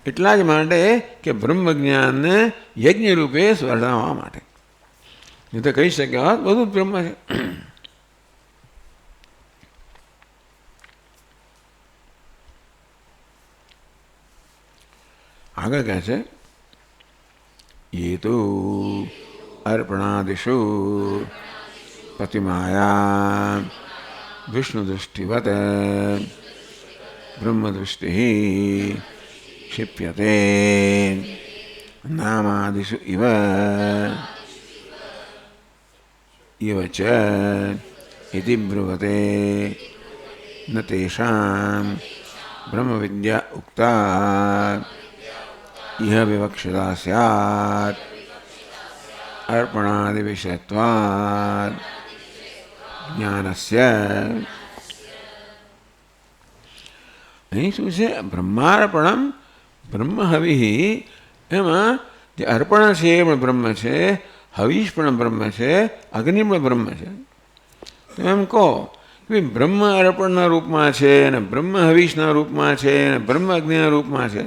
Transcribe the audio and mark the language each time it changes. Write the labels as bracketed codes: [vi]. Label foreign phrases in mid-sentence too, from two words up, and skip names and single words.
[gu] એટલા જ માટે કે બ્રહ્મ જ્ઞાનને યજ્ઞ રૂપે વર્ણવવા માટે. નહીં તો કહી શકે હોત બધું જ બ્રહ્મ છે. આગળ કહે છે [sa] ये तो अर्पणादिषु प्रतिमाया विष्णुदृष्टिवत् ब्रह्मदृष्टिः क्षिप्यते नामादिषु इव च इति ब्रुवते न तेषां ब्रह्मविद्या उक्ता इह विवक्षिता स्यात् अर्पणादि विषयत्वात् ज्ञानस्य. [gu] અહીં શું છે? [sa] ब्रह्मार्पणम ब्रह्म हवि. [gu] એમાં જે અર્પણ છે એ પણ બ્રહ્મ છે, હવીશ પણ બ્રહ્મ છે, અગ્નિ પણ બ્રહ્મ છે. તો એમ કહો કે બ્રહ્મ અર્પણના રૂપમાં છે અને બ્રહ્મ હવીશના રૂપમાં છે અને બ્રહ્મ અગ્નિના રૂપમાં છે.